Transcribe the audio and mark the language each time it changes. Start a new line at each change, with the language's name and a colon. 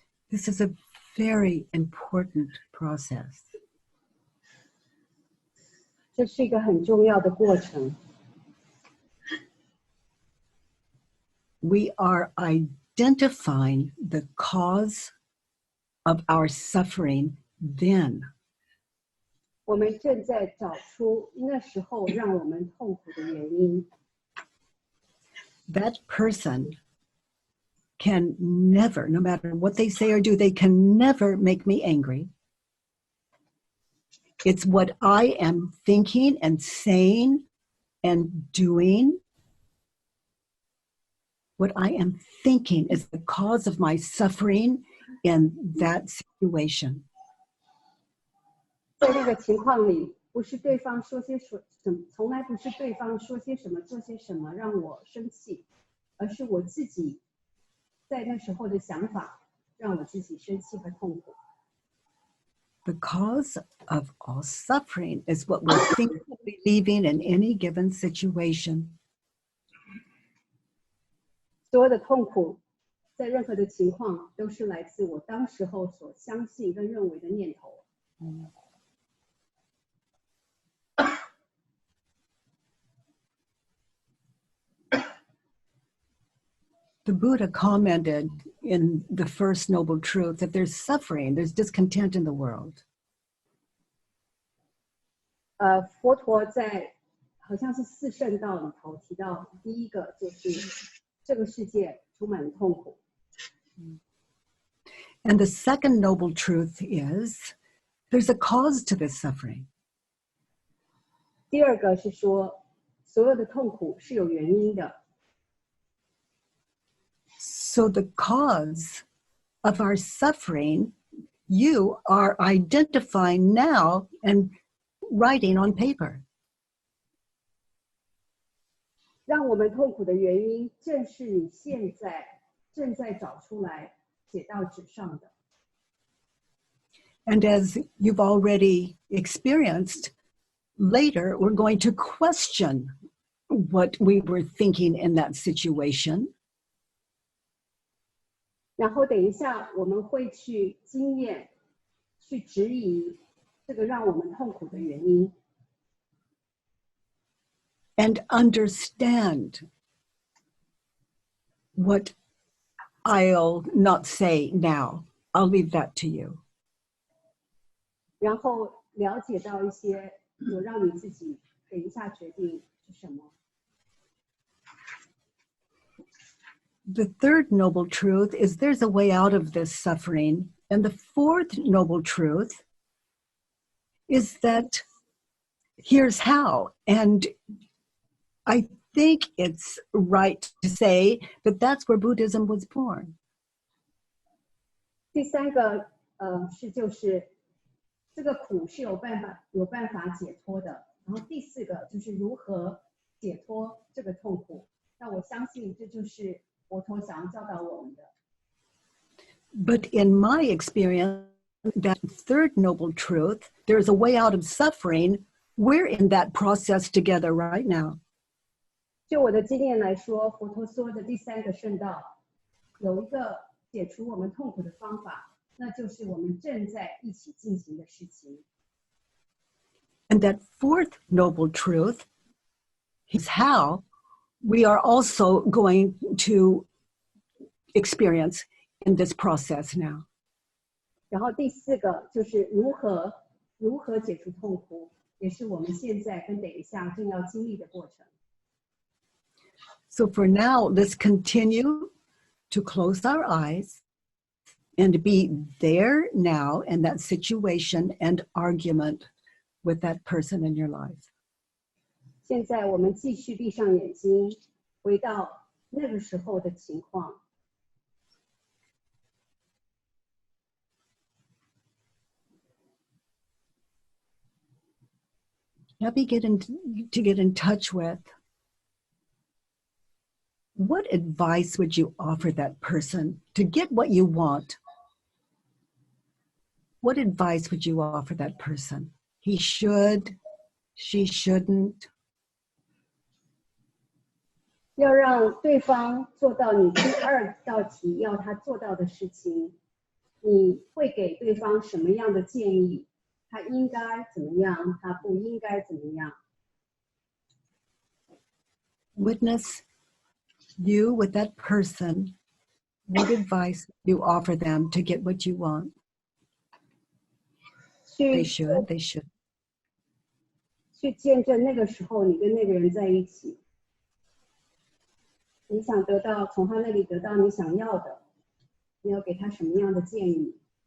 English: This is a very important process.
Chinese: 这是一个很重要的过程。
English: We are identifying the cause of our suffering then.
Chinese: 我们正在找出那时候让我们痛苦的原因。
English: That person can never, no matter what they say or do, they can never make me angry. It's what I am thinking and saying and doing. What I am thinking is the cause of my suffering in that situation.
Chinese: 在那个情况里，不是对方说些什么，从来不是对方说些什么、做些什么让我生气，而是我自己在那时候的想法让我自己生气和痛苦。
English: The cause of all suffering is what we're thinking and believing in any given situation.
Chinese: 所有的痛苦，在任何的情况，都是来自我当时候所相信跟认为的念头。
English: The Buddha commented in the first noble truth that there's suffering, there's discontent in the world.
Chinese: 佛陀在好像是四圣道里头提到，第一个就是这个世界充满了痛苦。
English: And the second noble truth is there's a cause to this suffering.
Chinese: 第二个是说，所有的痛苦是有原因的。
English: So the cause of our suffering, you are identifying now and writing on paper.
Chinese: 让我们痛苦的原因，正是你现在正在找出来写到纸上的。
English: And as you've already experienced, later we're going to question what we were thinking in that situation.
Chinese: 然后等一下我们会去经验，去质疑这个让我们痛苦的原因。
English: And understand what I'll not say now. I'll leave that to you.
Chinese: 然后了解到一些有让你自己等一下决定是什么。
English: The third noble truth is there's a way out of this suffering. And the fourth noble truth is that here's how. And I think it's right to say that that's where Buddhism was born.
Chinese: 第三个是就是这个苦是有办法解脱的。然后第四个就是如何解脱这个痛苦。那我相信这就是佛陀想要教导我们的。
English: But in my experience, that third noble truth, there's a way out of suffering. We're in that process together right now.
Chinese: 就我的经验来说，佛陀说的第三个圣道有一个解除我们痛苦的方法，那就是我们正在一起进行的事情。
English: And that fourth noble truth is how we are also going to experience in this process now.
Chinese: 然后第四个就是如何解除痛苦，也是我们现在跟等一下正要经历的过程。
English: So for now, let's continue to close our eyes and be there now in that situation and argument with that person in your life.
Chinese: 现在我们继续闭上眼睛，回到那个时候的情况。
English: Now begin to get in touch with what advice would you offer that person to get what you want? What advice would you offer that person? He should, she shouldn't.
Chinese: 要让对方做到你第二道题要他做到的事情，你会给对方什么样的建议？他应该怎么样？他不应该怎么样？
English: Witness you with that person. What advice you offer them to get what you want? They should.
Chinese: 去见证那个时候你跟那个人在一起，你想得到从他那里得到你想要的，你要给他什么样的建议？